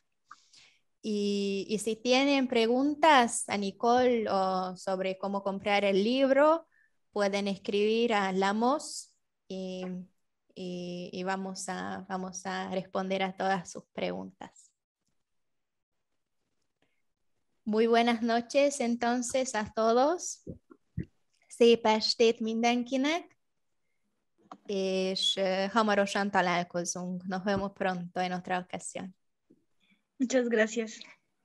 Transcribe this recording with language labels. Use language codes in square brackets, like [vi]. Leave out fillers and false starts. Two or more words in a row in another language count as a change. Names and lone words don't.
[es] Y si tienen preguntas a Nicole o sobre cómo comprar el libro, pueden escribir a Lamos y vamos a responder a todas sus preguntas. Muy buenas noches entonces a todos. [hu] Szép estét mindenkinek, és hamarosan találkozunk. [es] Nos vemos pronto en otra ocasión. Muchas gracias.